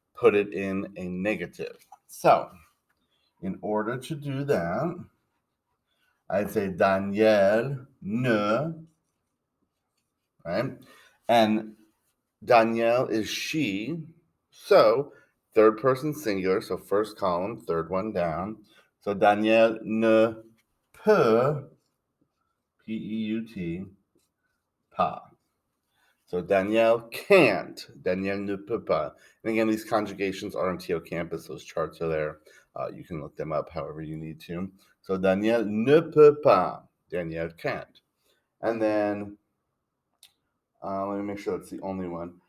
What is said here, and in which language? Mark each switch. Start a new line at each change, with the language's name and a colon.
English: put it in a negative. So, in order to do that, I'd say Daniel ne, right? And Danielle is she. So, third person singular, so first column, third one down.
French: So, Danielle ne peut, P-E-U-T, pas.
English: So Danielle can't.
French: Danielle ne peut pas.
English: And again, these conjugations are on TO Campus. Those charts are there. You can look them up however you need to. So
French: Danielle ne peut pas.
English: Danielle can't. And then let me make sure that's the only one.